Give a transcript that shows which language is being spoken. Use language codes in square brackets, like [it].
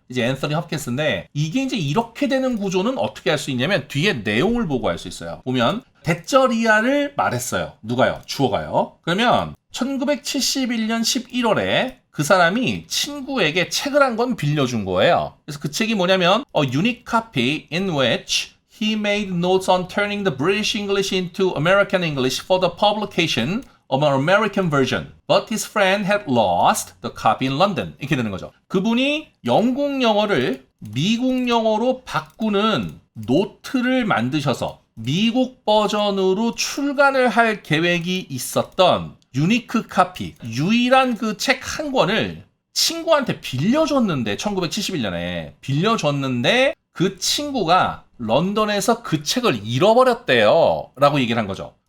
[ko] 이제 앤서니 홉킨스인데 이게 이제 이렇게 되는 구조는 어떻게 할 수 있냐면 뒤에 내용을 보고 알 수 있어요. 보면 대절이야를 말했어요. 누가요? 주어가요. 그러면 1971년 11월에 그 사람이 친구에게 책을 한 권 빌려준 거예요. [en] 그래서 그 책이 뭐냐면 A unique copy in which he made notes on turning the British English into American English for the publication of an American version. But his friend had lost the copy in London. [ko] 이렇게 되는 거죠. 그분이 영국 영어를 미국 영어로 바꾸는 노트를 만드셔서 미국 버전으로 출간을 할 계획이 있었던 유니크 카피, 유일한 그 책 한 권을 친구한테 빌려줬는데 1971년에 빌려줬는데 그 친구가 런던에서 그 책을 잃어버렸대요 라고 얘기를 한 거죠.